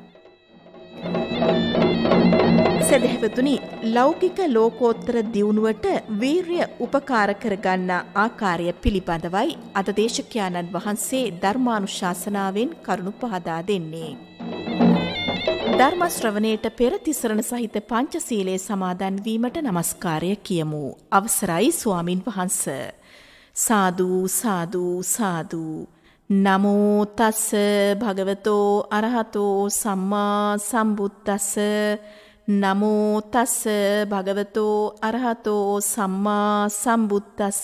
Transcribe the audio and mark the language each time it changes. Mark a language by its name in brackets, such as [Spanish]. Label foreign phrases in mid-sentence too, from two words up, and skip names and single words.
[Sinhala] සදහැවතුනි, ලෞකික ලෝකෝත්තර දියුණුවට වීර්ය උපකාර කරගන්නා ආකාරය පිළිබඳවයි අද දේශකයාණන් වහන්සේ ධර්මානුශාසනාවෙන් කරුණු පහදා දෙන්නේ. ධර්ම ශ්‍රවණයට පෙර තිසරණ සහිත පංචශීලයේ සමාදන් වීමට නමස්කාරය කියමු. අවසරයි ස්වාමින් වහන්ස. සාදු සාදු සාදු. [Pali] නමෝ තස්ස භගවතෝ අරහතෝ සම්මා සම්බුද්දස්ස. නමෝ තස්ස භගවතෝ අරහතෝ සම්මා සම්බුද්දස්ස.